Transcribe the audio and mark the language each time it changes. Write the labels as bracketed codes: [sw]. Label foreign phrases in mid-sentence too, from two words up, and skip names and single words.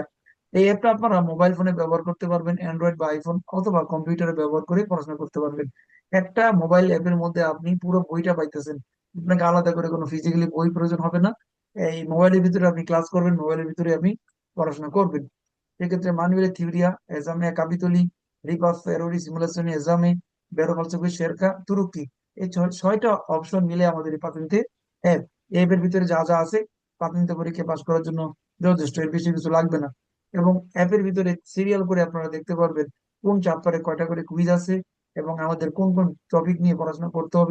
[bn] এই অ্যাপটা আপনারা মোবাইল ফোনে ব্যবহার করতে পারবেন, অ্যান্ড্রয়েড বা আইফোন, অথবা কম্পিউটারে ব্যবহার করে পড়াশোনা করতে পারবেন। একটা মোবাইল অ্যাপের মধ্যে আপনি পুরো বইটা পাইতেছেন। আপনাকে আলাদা করে কোনো ফিজিক্যালি বই প্রয়োজন হবে না। এই মোবাইলের ভিতরে আপনি ক্লাস করবেন, মোবাইলের ভিতরে আপনি পড়াশোনা করবেন। [it] সেক্ষেত্রে manuele teoria, esame capitoli, ripasso errori, simulazioni esame, vero falso quiz cerca, [bn] তুরুক্কি। এই 6টা অপশন মিলে আমাদের এই পাতেন্তে অ্যাপ। অ্যাপের ভিতরে যা যা আছে পাতেন্তে পরীক্ষা পাস করার জন্য যথেষ্ট, এর বেশি কিছু লাগবে না। এবং অ্যাপের ভিতরে সিরিয়াল করে আপনারা দেখতে পারবেন কোন চ্যাপ্টারে কয়টা করে কুইজ আছে এবং আমাদের কোন কোন টপিক নিয়ে পড়াশোনা করতে হবে।